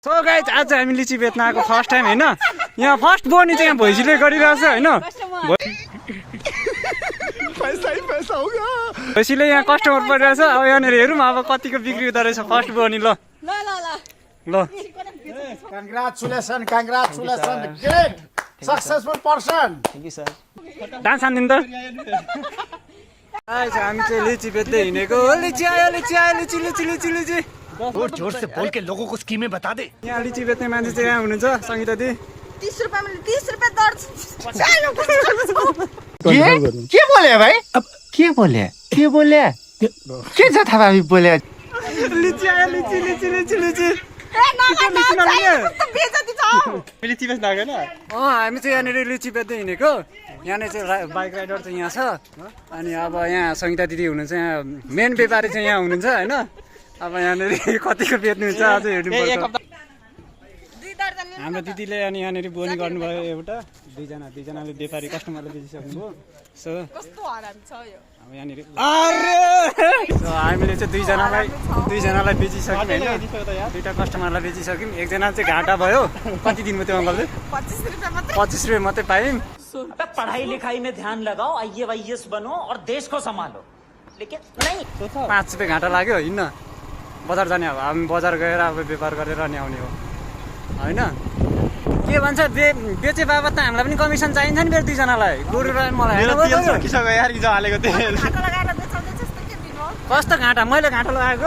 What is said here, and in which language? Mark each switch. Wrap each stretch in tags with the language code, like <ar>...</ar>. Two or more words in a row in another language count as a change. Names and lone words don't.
<ne>सो गाइज आज हामी लिची बेच्न आएको</ne> <en>first time</en> <ne>होइन। यहाँ फर्स्ट बोनी चाहिँ यहाँ भैँसीले गरिरहेछ होइन। भैँसीले यहाँ कस्टमर परिरहेछ। अब यहाँनिर हेरौँ अब कतिको बिक्री हुँदो रहेछ फर्स्ट बोनी। ल ल</ne> <en>Congratulations, great, successful person. thank you sir.</en> <ne>डान्स हान्दिनु त। गाइज हामी चाहिँ लिची बेच्दै हिँडेको। लिची आयो लिची आयो लिची लिची लिची लिची।</ne> <hi>जोर जोर से बोल के लोगों को स्कीमें बता दे।</hi> <ne>यहाँ लिची बेच्ने मान्छे चाहिँ यहाँ हुनुहुन्छ सङ्गीता दी।</ne> <hi>30 रुपैयाँ में 30 रुपैयाँ दर्ज। के बोले भाई? अब के बोले के जथा भाभी बोले?</hi> <ne>लिची आयो लिची लिची लिची लिची। लिची बेच्न आएको होइन। हामी चाहिँ यहाँनिर लिची बेच्दै हिँडेको। यहाँनिर चाहिँ</ne> <en>bike rider</en> <ne>चाहिँ यहाँ छ। अनि अब यहाँ सङ्गीता दिदी हुनुहुन्छ। यहाँ मेन व्यापारी चाहिँ यहाँ हुनुहुन्छ होइन। अब यहाँनिर कतिको बेच्नुहुन्छ अझै हेर्नुपर्छ। हाम्रो दिदीले अनि यहाँनिर बोनी गर्नुभयो एउटा दुईजनाले व्यापारी कस्टमरले बेचिसक्नुभयो। सो अब यहाँनिर हामीले चाहिँ दुईजनालाई बेचिसक्यौँ होइन। दुईवटा कस्टमरलाई बेचिसक्यौँ। एकजना चाहिँ घाटा भयो। कति दिनमा त्यो अङ्कलले 25 रुपियाँ मात्रै पायौँ।</ne> <hi>पढ़ाई लिखाई में ध्यान लगाओ, IAS बनो और देश को संभालो। लेकिन नहीं</hi> <ne>5 रुपियाँ घाटा लाग्यो। हिँड्न बजार जाने। अब हामी बजार गएर अब व्यापार गरेर अनि आउने हो होइन। के भन्छ बेचे बाबत त हामीलाई पनि कमिसन चाहिन्छ नि फेरि दुईजनालाई। गोरु र मलाई कस्तो घाटा? मैले घाटा लगाएको।</ne>